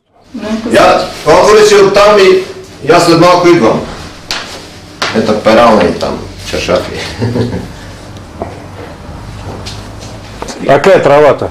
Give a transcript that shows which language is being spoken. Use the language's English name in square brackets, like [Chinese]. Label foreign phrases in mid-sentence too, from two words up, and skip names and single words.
[Russian] Он вылетел там, [Bulgarian] и я след малко идвам. Это перални там, чашафи. [Russian] Какая трава-то?